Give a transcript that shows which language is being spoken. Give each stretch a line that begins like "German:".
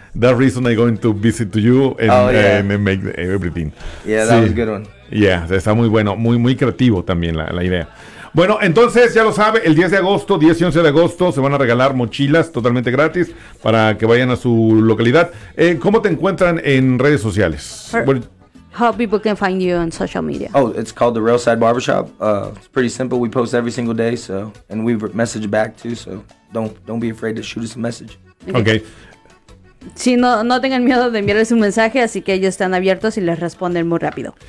English: That reason I going to visit to you and make everything. Yeah, that was a good one.
Spanish: Yeah, está muy bueno, muy muy creativo también la idea. Bueno, entonces ya lo sabe, el 10 de agosto, 10 y 11 de agosto, se van a regalar mochilas totalmente gratis para que vayan a su localidad. ¿Cómo te encuentran en redes sociales?
English: How people can find you on social media? Oh, it's called The Railside Barbershop. It's pretty simple. We post every single day, so, and we message back too, so don't be afraid to shoot us a message. Okay.
Spanish: Sí, no tengan miedo de enviarles un mensaje, así que ellos están abiertos y les responden muy rápido.